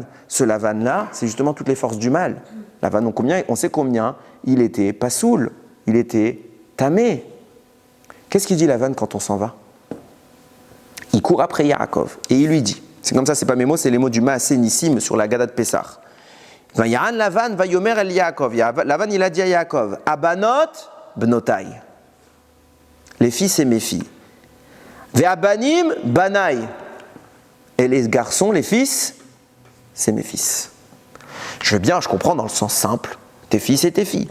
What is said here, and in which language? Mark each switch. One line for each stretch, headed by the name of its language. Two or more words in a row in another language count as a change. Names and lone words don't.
French: Ce Lavan-là, c'est justement toutes les forces du mal. Lavan, on sait combien il était pasoul, il était tamé. Qu'est-ce qu'il dit Lavan quand on s'en va? Il court après Yaakov et il lui dit, c'est comme ça, c'est pas mes mots, c'est les mots du Maaseh Nissim sur la Gada de Pessah.
Hebrew: ויען לבן ויאמר אל יעקב.
French: Lavan, il a dit à Yaakov,
Hebrew: הבנות בנותי.
French: Les fils et mes filles.
Hebrew: והבנים בניי.
French: Et les garçons, les fils, c'est mes fils. Je comprends dans le sens simple, tes fils et tes filles.